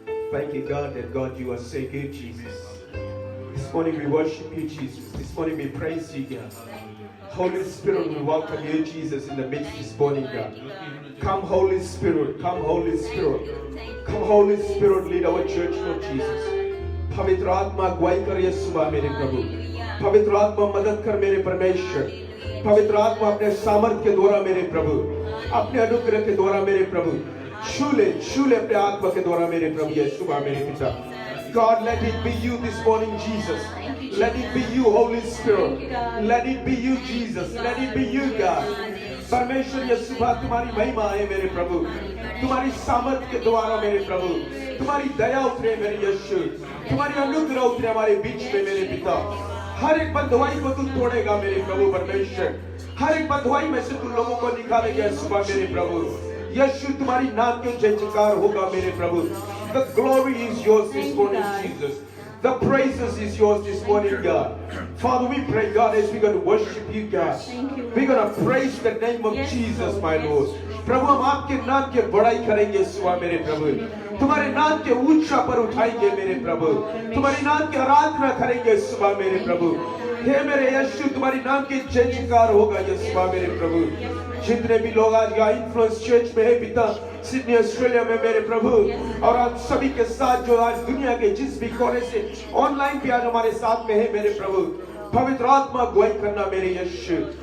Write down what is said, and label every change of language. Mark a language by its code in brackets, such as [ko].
[en] Thank you, God, that God, you are so good, Jesus. This morning we worship you, Jesus. This morning we praise you, God. Holy Spirit, we welcome you, Jesus, in the midst this morning, God. Come, Holy Spirit. Come, Holy Spirit. Come, Holy Spirit, lead our church, Lord Jesus. [hi] पवित्र आत्मा अगुवाई कर यीशुआ मेरे प्रभु. पवित्र आत्मा मदद कर मेरे परमेश्वर. पवित्र आत्मा अपने सामर्थ के द्वारा मेरे प्रभु, अपने अनुग्रह के द्वारा मेरे प्रभु, छूले अपने आत्मा के द्वारा मेरे प्रभु यीशुआ मेरे पिता. [en] God, let it be you this morning, Jesus. Let it be you, Holy Spirit. Let it be you, Jesus. Let it be you, God. [hi] परमेश्वर ये सुबह तुम्हारी महिमा है मेरे प्रभु, तुम्हारी सामर्थ के द्वारा मेरे प्रभु, तुम्हारी दया उतरे मेरे यीशु, तुम्हारी अनुग्रह उतरे हमारे बीच में मेरे पिता. हर एक बंधुआई को तू तोड़ेगा मेरे प्रभु परमेश्वर. हर एक बंधुआई में से तू लोगों को निकालेगा सुबह मेरे प्रभु. यीशु तुम्हारी नाम के जय जयकार होगा मेरे प्रभु. [en] The glory is yours this morning, Jesus. The praises is yours this morning, God. Father, we pray, God, as we're going to worship you, God. We're going to praise the name of Jesus, my Lord. [hi] प्रभु हम आपके नाम के बड़ाई करेंगे सुबह मेरे प्रभु. तुम्हारे नाम के ऊंचा पर उठाएंगे मेरे प्रभु. तुम्हारे नाम की आराधना करेंगे सुबह मेरे प्रभु. हे मेरे यीशु, तुम्हारी नाम के जय जयकार होगा ये सुबह मेरे प्रभु. जितने भी लोग आज यहाँ इन्फ्लुएंस चर्च में है पिता, सिडनी ऑस्ट्रेलिया में मेरे प्रभु, और आज सभी के साथ जो आज दुनिया के जिस भी कोने से ऑनलाइन भी आज हमारे साथ में है मेरे प्रभु, पवित्र आत्मा अगुवाई करना मेरे यीशु.